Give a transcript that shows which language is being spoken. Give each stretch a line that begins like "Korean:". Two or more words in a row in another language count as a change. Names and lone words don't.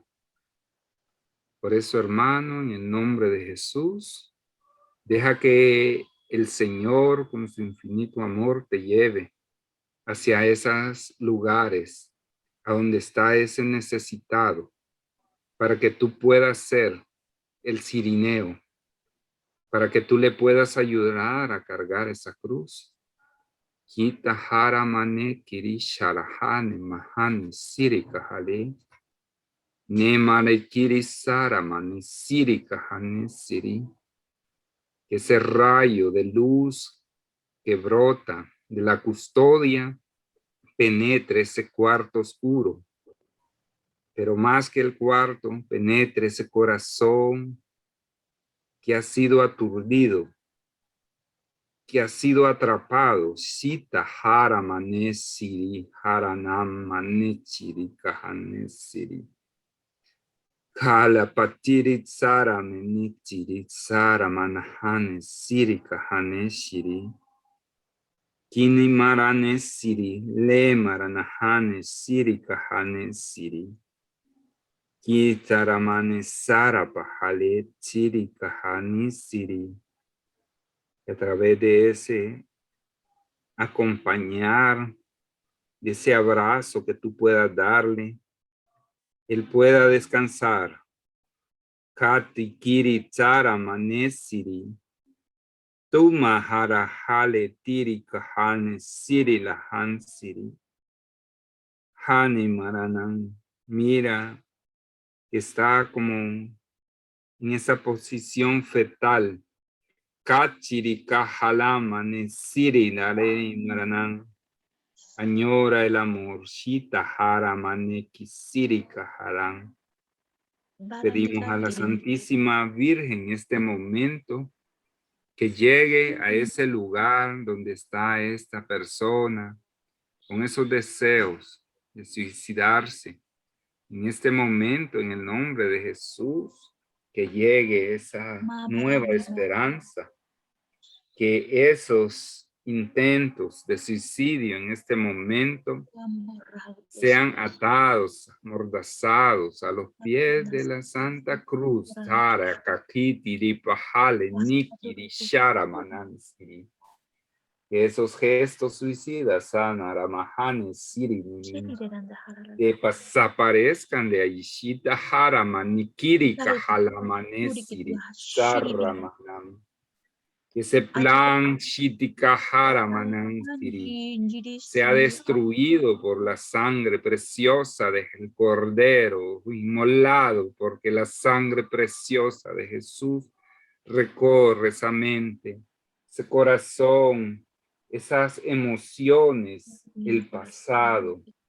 Spanish: Por eso, hermano, en el nombre de Jesús, deja que el Señor con su infinito amor te lleve hacia esos lugares a donde está ese necesitado, para que tú puedas ser el cirineo, para que tú le puedas ayudar a cargar esa cruz. Kita haramane kirisharahane mahane sirikahale. Nemare kirisaramane sirikahane siri. Que ese rayo de luz que brota de la custodia penetre ese cuarto oscuro, pero más que el cuarto, penetre ese corazón que ha sido aturdido, que ha sido atrapado. Sita hara manesiri, haranam manechiri kahanesiri. Kala patiri tsara menitiri tsara manahane siri kahaneshiri. Kini marane siri, le maranahane siri kahane siri. Kitaramane sara pahale siri kahani siri. Y a través de ese acompañar, de ese abrazo que tú puedas darle, él pueda descansar. Kati kiri tsara manesiri. Tu mahara hale tiri kahane siri lahan siri. Hani maranan. Mira, está como en esa posición fetal. Kachiri kahala manesiri nare maranan. Añora el amor. Shita hara maneki siri kaharan. Pedimos a la Santísima Virgen en este momento que llegue a ese lugar donde está esta persona con esos deseos de suicidarse. En este momento, en el nombre de Jesús, que llegue esa nueva esperanza, que esos intentos de suicidio en este momento sean atados, amordazados a los pies de la Santa Cruz. Tara, kakiti, ripahale, nikiri, sharamanansiri. Que esos gestos suicidas, sanaramahane, siri, desaparezcan de ahí. Shita harama, nikiri, kahalamane, siri, saramanam. Que ese plan Shitikahara Manansiri sea destruido por la sangre preciosa del Cordero, inmolado, porque la sangre preciosa de Jesús recorre esa mente, ese corazón, esas emociones, el pasado.